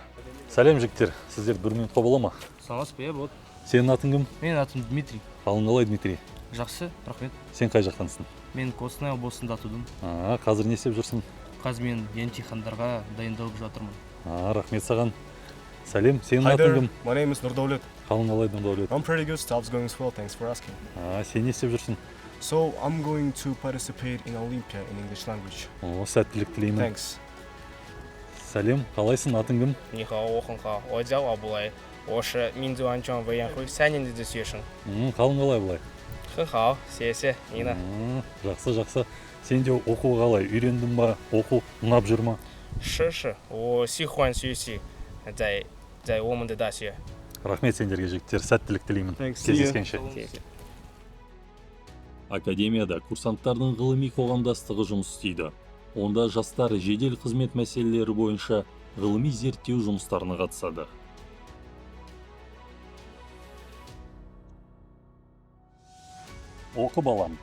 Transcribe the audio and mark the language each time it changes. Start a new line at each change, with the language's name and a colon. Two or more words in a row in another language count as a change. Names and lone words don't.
Kazakh: Сәлем жігіттер, сіздер бір минутқа бола ма? Саламатсыз ба, болады. Сенің атың кім? Менің атым Дмитрий. Қалың қалай, Дмитрий? Жақсы, рахмет. Сен қай жақтансың? Мен Қостанай облысында тудым. Қазір не істеп жүрсің? Қазір мен емтихандарға дайындалып жатырмын. Рахмет саған. Сәлем, сенің
English: Hi
Kazakh: атың
English: there,
Kazakh: кім?
English: my name is Nurdaulет.
Kazakh: Қалың қалай, Нұрдәулет?
English: I'm pretty good, stuff's going well, thanks for asking.
Kazakh: Сен не істеп жүрсің?
English: So, I'm going to participate in Olympia in English language.
Kazakh: Сәттілік тілеймін.
English: Thanks.
Kazakh: Сәлем, қалайсың, атың кім?
Chinese: 你好，我很好，我叫奥布莱，我是民族安全委员会3年级的学生。
Kazakh: Қалың қалай бұлай?
Chinese: 很好，谢谢你呢。
Kazakh: Жақсы, жақсы. Сен де оқу қалай? Үйрендің ба? Оқу ұнап жүр ма?
Chinese: 是，我喜欢学习，在我们的大学。
Kazakh: Рахмет сендерге жігіттер, сәттілік тілеймін.
English: Thanks.
Kazakh: Кездескенше.
Chinese: 谢谢。
Kazakh: Академияда курсанттардың ғылыми қоғамдастығы жұмыс істейді. Онда жастар жедел қызмет мәселелері бойынша ғылыми зерттеу жұмыстарына қатысады. Оқы балам.